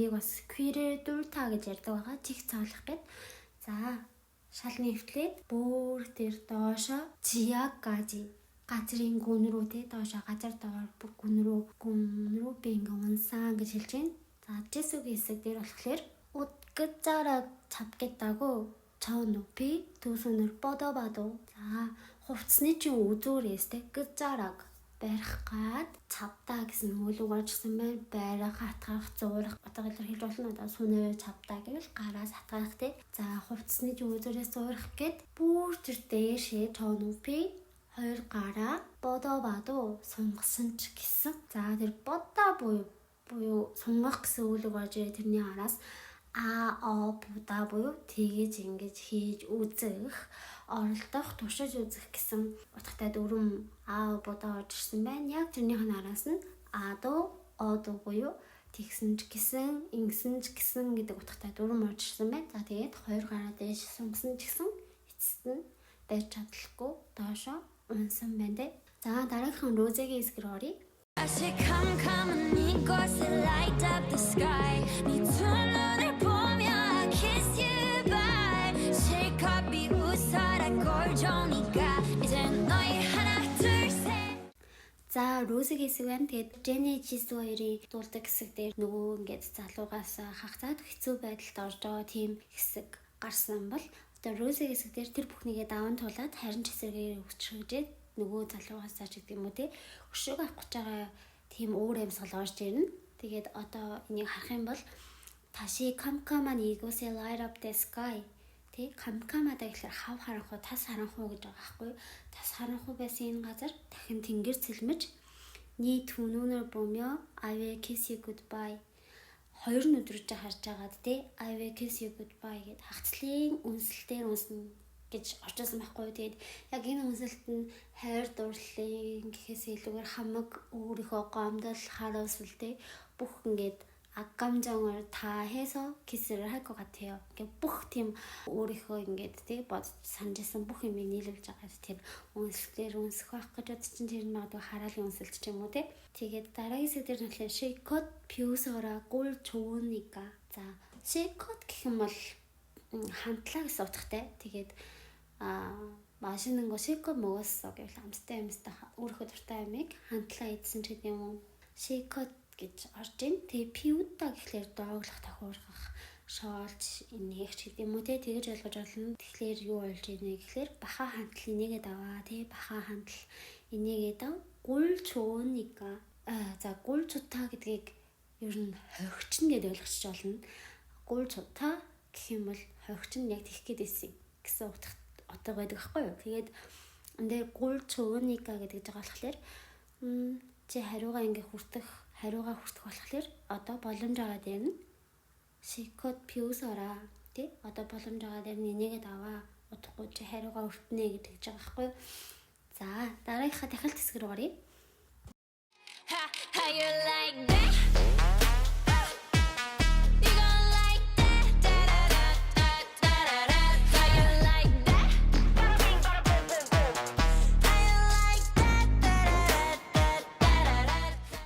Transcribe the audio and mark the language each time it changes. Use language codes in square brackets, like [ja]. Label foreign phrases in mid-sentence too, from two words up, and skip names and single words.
[mn] Тэрийг бас queer дуултаа гэж ярьдаг байгаа. Чих цоолох гэд. За шал нэвтлээд бүр тэр доошо 지하까지 газрын гүн рүү тий доошо газар доор бүр гүн рүү би ингээ унсан гэж хэлж байна. За Jisoo-гийн хэсэг дээр болохоор [ko] 끝자락 잡겠다고 저 높이 두 손을 뻗어봐도 자 [mn] хувцсны чинь үзүүрээс те 끝자락 барих гад 잡다 гэсэн үйл үг оржсэн байна. Барих, хатгах, зуурах одоо хэлж болно. Одоо сүнээр 잡다 гэвэл гараас хатгах те. За хувцсны чинь үзүүрээс зуурах гэд бүр тэр дээшээ [ko] 저 높이 [mn] хоёр гараа 뻗어봐도 сунгасан ч гэсэн. За тэр 뻗다 буюу сунгах гэсэн үйл үг орж ирээ тэрний араас 보다 буюу тэгэж ингэж хийж үзэх, оролдох, туршиж үзэх гэсэн утгатай дүрм 보다 орж ирсэн байна. Яг тэрнийх нь араас нь 어도 буюу тэгсэн ч гэсэн, ингэсэн ч гэсэн гэдэг утгатай дүрм орж ирсэн байна. За тэгээд хоёр гараа дээш сунгасан ч гэсэн эцэст нь байж чадлаггүй доошо унсан байна. За дараагийн Rose-гийн хэсгээр оръё. [ko] 다시 캄캄한 이곳에 [en] light up the sky [ko] 네 두 눈을 보며 [en] I kiss you bye [ko] 실컷 비웃어라 꼴 좋으니까 이제 너희 하나 둘셋 [mn] За Rose-гийн хэсэг байна. Тэгээд Jennie Jisoo хоёрын дуулдаг хэсэг дээр нөгөө ингээд залуугаас хагацаад хэцүү байдалд орж байгаа тийм хэсэг гарсан бол одоо Rose-гийн хэсэг дээр тэр бүхнийгээ даван туулаад харин ч эсрэгээр өчрөжээд нөгөө залуугаас ч гэдэг юм уу те өшөөг авах гэж байгаа тийм өөр амьсгал орж ирнэ. Тэгээд одоо энийг харах юм бол [ko] 다시 캄캄한 이곳에 [en] light up the sky [mn] тий 캄캄하다 гэхээр хав харанхуй тас харанхуй гэж байгаа байхгүй. Тас харанхуй байсан энэ газар дахин тэнгэр цэлмэж [ko] 네 두 눈을 보며 [en] I will kiss you goodbye [mn] хоёр нүдрэж харж байгаад тий [en] I will kiss you goodbye [mn] гэд хагцлын үнсэлтээр үнснэ гэж орчуулсан байхгүй. Тэгээд яг энэ үнсэлт нь хайр дурлалын гэхээс илүүгээр хамаг өөрийнхөө гомдол харуулс үлдээ бүх ингээд [ko] 악감정을 다 해서 키스를 할 것 같아요. [mn] 이게 бүх тийм өөрийнхөө ингээд тий бодож санджсэн бүх юм нийлүүлж байгаа тэр үнсэлтээр үнсэх байх гэж бодож чинь тэр магадгүй хараалын үнсэлт ч юм уу тий. Тэгээд дараагийн хэсэг дээр нь [ko] 실컷 비웃어라 꼴 좋으니까. [mn] За 실컷 гэх юм бол хамтлаа гэсэн утгатай. Тэгээд [ko] 맛있는 거 실컷 먹었어 [mn] гэвэл амттай өөрийнхөө дуртай амийг хамтлаа идсэн ч гэдэг юм уу. 실컷 гэж орж ийн. Тэгээ пиута гэхлээр дооглох, тохиургах, шоолж инээх ч гэдэг юм уу те тэгэж ойлгож болно. Тэгэхээр юу болж ийнэ гэхлээр баха хантал инээгээд аваа те баха хантал инээгээд ав [ko] 꼴 좋으니까. [mn] За [ko] 꼴 좋다 [mn] гэдгийг ер нь хогчин гэдээ ойлгочих болно. [ko] 꼴 좋다 [mn] гэх юм бол хогчин яг тэгэх гээд байсан гэсэн утга байдаг байхгүй юу. Тэгээд [ko] 근데 골 좋으니까 [mn] гэдэг байгаа болохоор чи хариугаа ингээ хариугаа хүртэх болохоор одоо боломж байгаа дээр нь шикот пиусараа тий одоо боломж байгаа дээр нь энийгээ аваа удахгүй чи хариугаа хүртнэ гэдэг гэж байгаа байхгүй юу. За дараагийнхаа дахилт хэсэг рүү гаръя. [en] How you like that? You gon' like that? Da da da da da da. How you like that? How you like that? Da da da da da.